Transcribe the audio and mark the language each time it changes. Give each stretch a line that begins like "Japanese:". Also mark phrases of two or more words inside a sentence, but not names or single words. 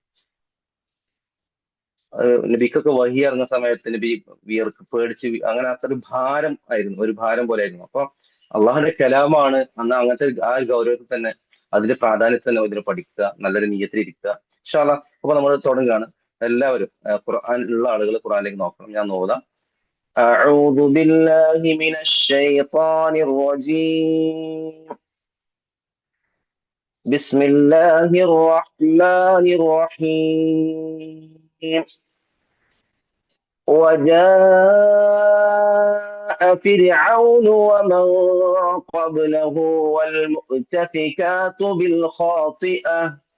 Malayalam: നബിക്കൊക്കെ വഹി ഇറങ്ങുന്ന സമയത്ത് നബി വിയർക്ക് പേടിച്ച് അങ്ങനെ അത്ര ഭാരം ആയിരുന്നു, ഒരു ഭാരം പോലെ ആയിരുന്നു. അപ്പൊ അള്ളാഹുന്റെ കലാമാണ് അന്ന് അങ്ങനത്തെ ആ ഒരു ഗൗരവത്തിൽ തന്നെ അതിന്റെ പ്രാധാന്യത്തിൽ തന്നെ ഇതിനെ പഠിക്കുക, നല്ലൊരു നീയത്തിലിരിക്കുക.
Arabic: إن شاء الله.
Malayalam: അപ്പൊ നമ്മൾ തുടങ്ങുകയാണ്. എല്ലാവരും ഖുർആൻ ഉള്ള ആളുകൾ ഖുർആനിലേക്ക് നോക്കണം. ഞാൻ നോക്കാം.
Arabic: أعوذ بالله من الشيطان الرجيم. بسم الله الرحمن الرحيم. وجاء فرعون ومن قبله والمؤتفكات بالخاطئة.